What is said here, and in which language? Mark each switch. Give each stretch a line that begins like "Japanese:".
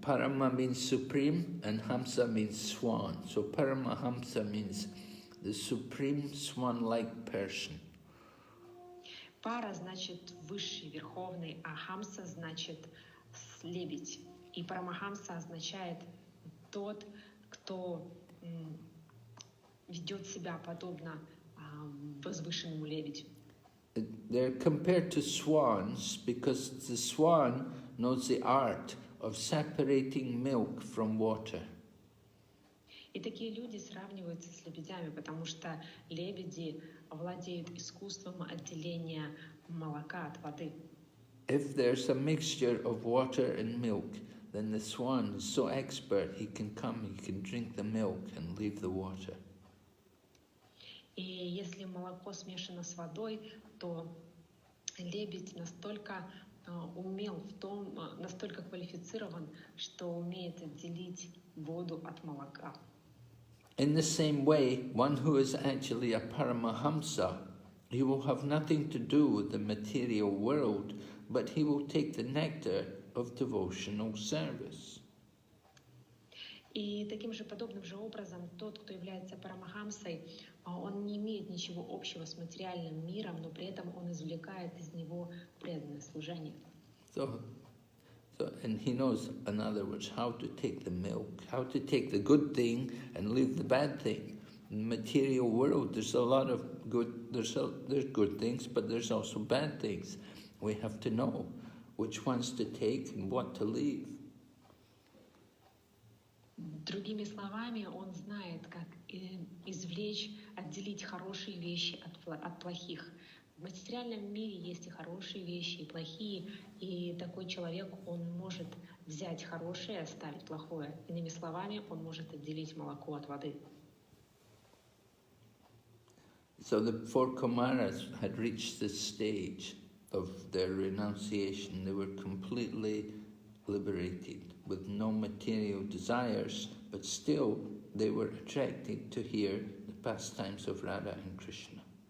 English: Parama means supreme and Hamsa means swan. So Paramahamsa means the supreme swan-like person.
Russian: Пара значит высший, верховный, а Хамса значит лебедь. И Парамахамса означает тот, кто ведет себя подобно возвышенному лебедю.
English: They're compared to swans because the swan knows the art of separating milk from water.
Russian: И такие люди сравниваются с лебедями, потому что лебеди владеют искусством отделения молока от воды.
English: If there's a mixture of water and milk, then the swan is so expert he can drink the milk and leave the water.
Russian: И если молоко смешано с водой, то лебедь настолько умел в том, настолько квалифицирован, что умеет отделить воду от молока.
English: In the same way, one who is actually a Paramahamsa, he will have nothing to do with the material world, but he will take the nectar of devotional service.
Russian: И таким же подобным же образом тот, кто является Парамахамсой, он не имеет ничего общего с материальным миром, но при этом он извлекает из него преданное служение.
English: And he knows, in other words, how to take the milk, how to take the good thing and leave the bad thing. In the material world, there's a lot of good, there's good things, but there's also bad things. We have to know which ones to take and what to leave.
Russian: Другими словами, он знает, как извлечь, отделить хорошие вещи от плохих. В материальном мире есть и хорошие вещи, и плохие, и такой человек, он может взять хорошее и оставить плохое. Иными словами, он может отделить молоко от воды.
English: So the four Kumaras had reached this stage, of their renunciation. They were completely liberated with no material desires, but still they were attracted to hear the pastimes of Radha and Krishna.